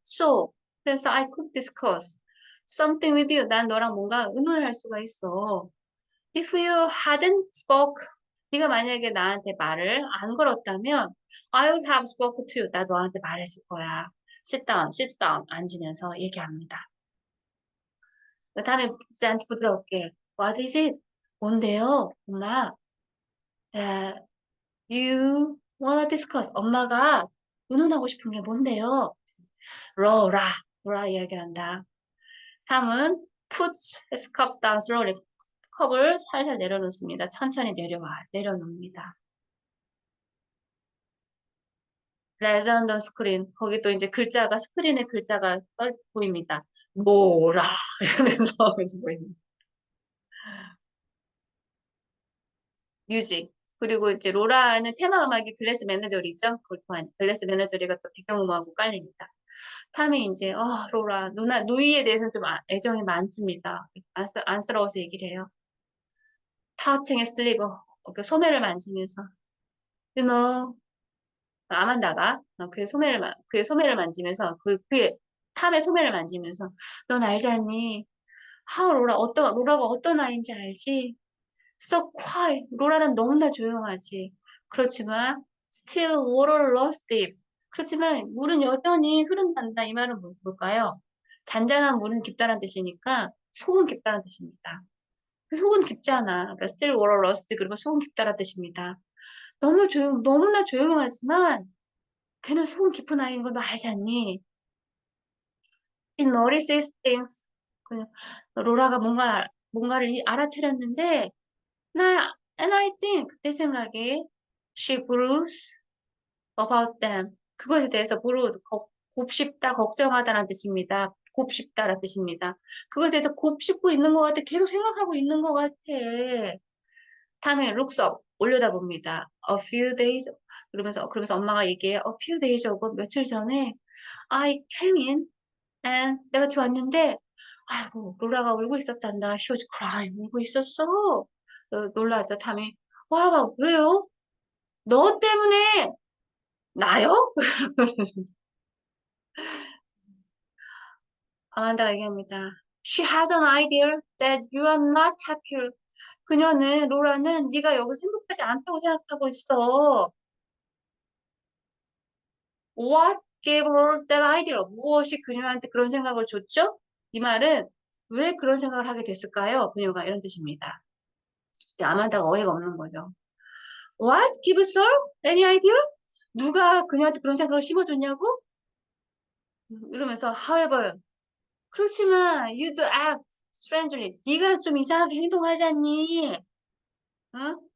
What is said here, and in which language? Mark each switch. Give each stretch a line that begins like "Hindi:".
English: So, 그래서 I could discuss something with you.
Korean: 난 너랑 뭔가 의논을 할 수가 있어.
English: If you hadn't spoke,
Korean: 네가 만약에 나한테 말을 안 걸었다면,
English: I would have spoke to you.
Korean: 나 너한테 말했을 거야.
English: sit down,
Korean: 앉으면서 얘기합니다. 그 다음에 묻지않게 부드럽게,
English: What is it?
Korean: 뭔데요, 엄마?
English: That you wanna discuss.
Korean: 엄마가 의논하고 싶은 게 뭔데요? 로라, 로라 이야기를 한다.
English: 다음은 puts his cup down slowly.
Korean: 컵을 살살 내려놓습니다. 천천히 내려놓습니다. 레전더 스크린. 거기 또 이제 글자가, 스크린에 글자가 보입니다. 뭐라. 이러면서 보입니다. 뮤직. 그리고 이제 로라는 테마 음악이 글래스 매너저리죠. 글래스 매너저리가 또 배경음악으로 깔립니다. 탐이 이제, 로라, 누이에 대해서는 좀 애정이 많습니다. 안쓰러워서 얘기를 해요.
English: touching his sleeve.
Korean: 그 소매를 만지면서.
English: You know,
Korean: 아만다가 그의 소매를 만지면서 그의 탐의 소매를 만지면서 넌 알지 않니? 로라가 어떤 아이인지 알지?
English: So quiet.
Korean: 로라는 너무나 조용하지.
English: 그렇지만 still water runs deep.
Korean: 그렇지만 물은 여전히 흐른단다. 이 말은 뭘까요? 잔잔한 물은 깊다는 뜻이니까 속은 깊다는 뜻입니다. 속은 깊잖아.
English: 그러니까 still water runs deep.
Korean: 그리고 속은 깊다는 뜻입니다. 너무나 조용하지만 걔는 속은 깊은 아이인 거 너 알지 않니?
English: It notices things.
Korean: 그냥 로라가 뭔가를 알아차렸는데
English: and I think
Korean: 내 생각에
English: she brews about them.
Korean: 그것에 대해서 곱씹다, 걱정하다라는 뜻입니다. 곱씹다라는 뜻입니다. 그것에 대해서 곱씹고 있는 것 같아. 계속 생각하고 있는 것 같아. 다음에
English: looks up
Korean: 올려다봅니다.
English: A few days
Korean: 그러면서 엄마가 얘기해.
English: A few days ago
Korean: 며칠 전에
English: I came in and
Korean: 내가 집에 왔는데 아이고 로라가 울고 있었단다.
English: She was crying.
Korean: 울고 있었어. 놀라죠 탐이. 와라 왜요? 너 때문에 나요? 아만다가 얘기합니다.
English: She has an idea that you are not happy.
Korean: 로라는 네가 여기서 행복하지 않다고 생각하고 있어.
English: What gave her that idea?
Korean: 무엇이 그녀한테 그런 생각을 줬죠? 이 말은 왜 그런 생각을 하게 됐을까요? 그녀가 이런 뜻입니다. 아만다가 어이가 없는 거죠.
English: What gives her any idea?
Korean: 누가 그녀한테 그런 생각을 심어줬냐고?
English: 이러면서 however 그렇지만 you do act strangely.
Korean: 네가 좀 이상하게 행동하지 않니? 어?